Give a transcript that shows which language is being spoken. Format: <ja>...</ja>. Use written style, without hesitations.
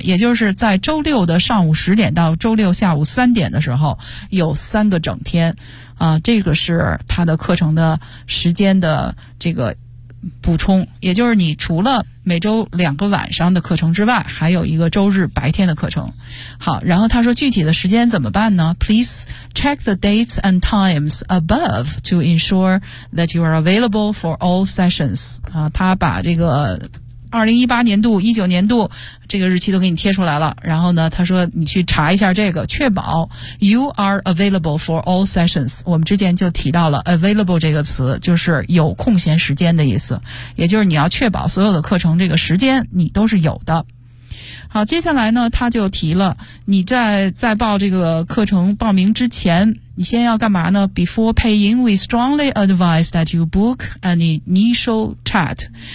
<zh>也就是在周六的上午十点到周六下午三点的时候有三个整天啊、这个是他的课程的时间的这个补充，也就是你除了每周两个晚上的课程之外，还有一个周日白天的课程。好，然后他说具体的时间怎么办呢？</zh> <en>Please check the dates and times above to ensure that you are available for all sessions.</en> <zh>啊，他把这个2018年度、19年度这个日期都给你贴出来了。然后呢，他说你去查一下这个，确保</zh> <en>you are available for all sessions。</en> <zh>我们之前就提到了 available 这个词，就是有空闲时间的意思，也就是你要确保所有的课程这个时间你都是有的。好，接下来呢，他就提了你在报这个课程报名之前，你先要干嘛呢？</zh> <en>Before paying, we strongly advise that you book an initial chat.</en>